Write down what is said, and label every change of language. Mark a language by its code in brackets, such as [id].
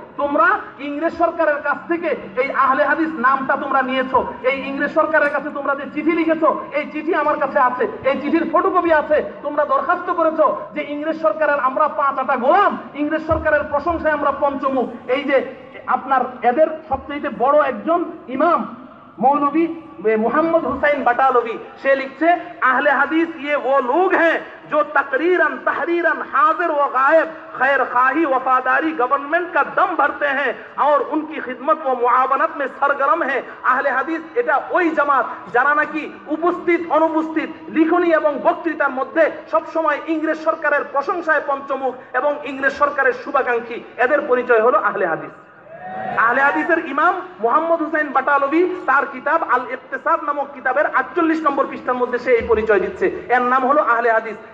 [bn] তোমরা ইংরেজ সরকারের কাছ থেকে এই আহলে হাদিস নামটা তোমরা নিয়েছো। এই ইংরেজ সরকারের কাছে তোমরা যে চিঠি লিখেছো, এই চিঠি আমার কাছে আছে, এই চিঠির ফটোকপি আছে। তোমরা দরখাস্ত করেছো যে ইংরেজ সরকারের আমরা 5 আটা গোলাম, ইংরেজ সরকারের প্রশংসায় আমরা পঞ্চমুখ। এই যে আপনার এদের সবচেয়ে বড় একজন ইমাম [hi] मौलवी मोहम्मद हुसैन बटालवी से लिखते अहले हदीस ये वो लोग हैं जो तकरीरन तहरीरन हाजिर व गायब खैर खाही वफादारी गवर्नमेंट का दम भरते हैं और उनकी खिदमत व मुआवनत में सरगर्म है। [bn] अहले हदीस এটা ওই জামাত যারা নাকি উপস্থিত অনুপস্থিত লিখনি এবং বক্তৃতার মধ্যে সব সময় ইংরেজ সরকারের প্রশংসায় পঞ্চমুখ এবং ইংরেজ সরকারের শুভাকাঙ্ক্ষী। এদের পরিচয় হলো আহলে হাদিস। আহলে হাদিসের ইমাম মোহাম্মদ হুসাইন বাটালভি তার কিতাব আল ইকতিসাদ নামক কিতাবের 48 নম্বর পৃষ্ঠার মধ্যে সে এই পরিচয় দিচ্ছে, এর নাম হলো আহলে হাদিস।